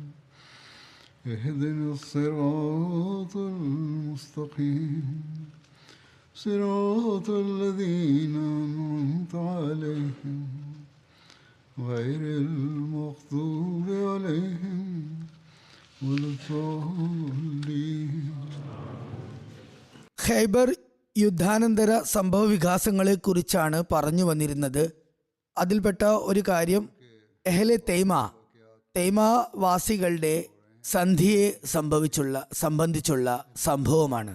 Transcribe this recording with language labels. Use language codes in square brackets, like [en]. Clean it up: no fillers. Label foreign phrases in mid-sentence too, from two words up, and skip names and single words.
[ar] اهدنا الصراط المستقيم صراط الذين أنعمت عليهم غير المغضوب عليهم ولا الضالين. [ml] ഖൈബർ യുദ്ധാനന്തര സംഭവ വികാസങ്ങളെക്കുറിച്ചാണ് പറഞ്ഞു വന്നിരുന്നത്. അതിൽപ്പെട്ട ഒരു കാര്യം എഹ്ലെ തൈമാവാസികളുടെ സന്ധിയെ സംബന്ധിച്ചുള്ള സംഭവമാണ്.